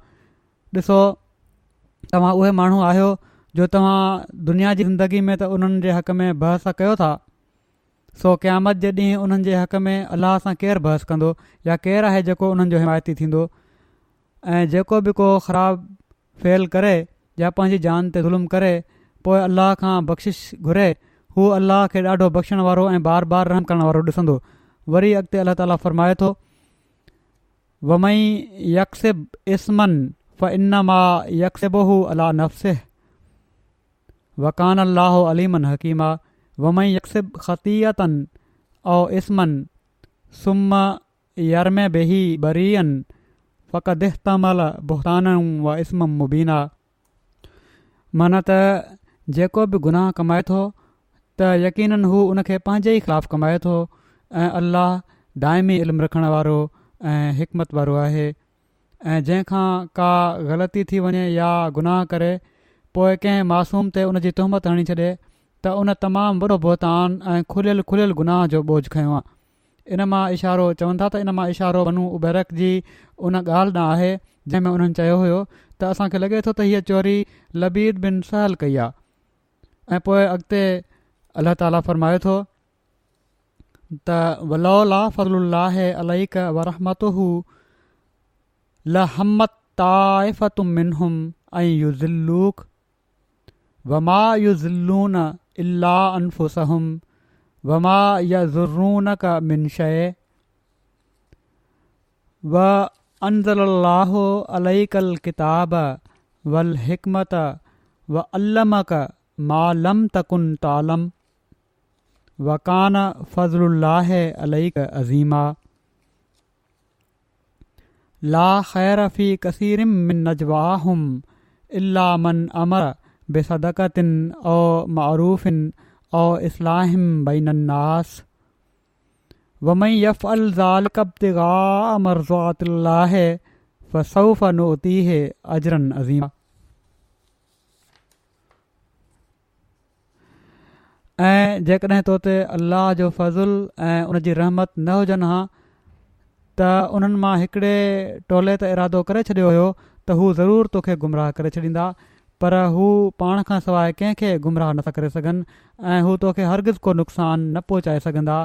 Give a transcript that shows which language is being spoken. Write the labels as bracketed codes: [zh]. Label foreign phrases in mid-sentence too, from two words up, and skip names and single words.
[sd] ॾिसो तव्हां उहे माण्हू आहियो जो तव्हां दुनिया जी ज़िंदगी में त उन्हनि जे हक़ में बहस कयो था, सो क़यामत जे ॾींहुं उन्हनि जे हक़ में अल्लाह सां केरु बहस कंदो या केरु आहे जेको उन्हनि जो हिमायती थींदो। ऐं जेको बि को ख़राबु फ़ेल करे या पंहिंजी जान ते ज़ुल्म करे पोइ अल्लाह खां बख़्शिश घुरे, हू अल्लाह खे ॾाढो बख़्शण वारो ऐं बार बार रहम करण वारो ॾिसंदो। वरी अॻिते अल्लाह ताला फ़रमाए थो [ar] وَمَن يَكْسِبْ إِثْمًا فَإِنَّمَا يَكْسِبُهُ عَلَىٰ نَفْسِهِ وَكَانَ اللَّهُ عَلِيمًا حَكِيمًا. وَمَن يَكْسِبْ خَطِيئَةً أَوْ إِثْمًا ثُمَّ يَرْمِ بِهِ بَرِيئًا فَقَدِ احْتَمَلَ بُهْتَانًا وَإِثْمًا مُبِينًا. [sd] माना त जेको बि गुनाह कमाए थो त यकीनन हू उनखे पंहिंजे ई ख़िलाफ़ु कमाए थो, ऐं अल्लाह दाइमी इल्मु रखण वारो ऐं हिकमत वारो आहे। ऐं जंहिंखां का ग़लती थी वञे या गुनाह करे पोइ कंहिं मासूम ते उन जी तुहमत हणी छॾे त उन तमामु वॾो बहतान ऐं खुलियल गुनाह जो बोझ खयों आहे। इन मां इशारो चवनि था त इन मां इशारो बनू उबैरक जी उन ॻाल्हि ॾांहुं आहे जंहिंमें उन्हनि चयो हुयो त असांखे लॻे थो त हीअ चोरी लबीद बिन सहल कई आहे। ऐं पोइ अॻिते अल्लाह ताला फ़रमाए थो त [ar] وَلَوْلَا فَضْلُ اللَّهِ عَلَيْكَ وَرَحْمَتُهُ لَهَمَّت طَّائِفَةٌ مِّنْهُمْ أَن يُضِلُّوكَ وَمَا يُضِلُّونَ إِلَّا أَنفُسَهُمْ وَمَا يَضُرُّونَكَ مِن شَيْءٍ وَأَنزَلَ اللَّهُ عَلَيْكَ الْكِتَابَ وَالْحِكْمَةَ وَعَلَّمَكَ مَا لَمْ تَكُن تَعْلَمُ وَكَانَ فَضْلُ اللَّهِ عَلَيْكَ عَظِيمًا. لَّا خَيْرَ فِي كَثِيرٍ مِّن نَّجْوَاهُمْ إِلَّا مَنْ أَمَرَ بِصَدَقَةٍ أَوْ مَعْرُوفٍ أَوْ إِصْلَاحٍ بَيْنَ النَّاسِ وَمَن يَفْعَلْ ذَٰلِكَ ابْتِغَاءَ مَرْضَاتِ اللَّهِ فَسَوْفَ نُؤْتِيهِ أَجْرًا عَظِيمًا. [sd] ऐं जेकॾहिं तो ते अल्लाह जो फज़ुल ऐं उन जी रहमत न हुजनि हा त उन्हनि मां हिकिड़े टोले त इरादो करे छॾियो हुयो त हू ज़रूरु तोखे गुमराह करे छॾींदा, पर हू पाण खां सवाइ कंहिंखे गुमराह नथा करे सघनि ऐं हू तोखे हरगिज़ को नुक़सान न पहुचाए सघंदा।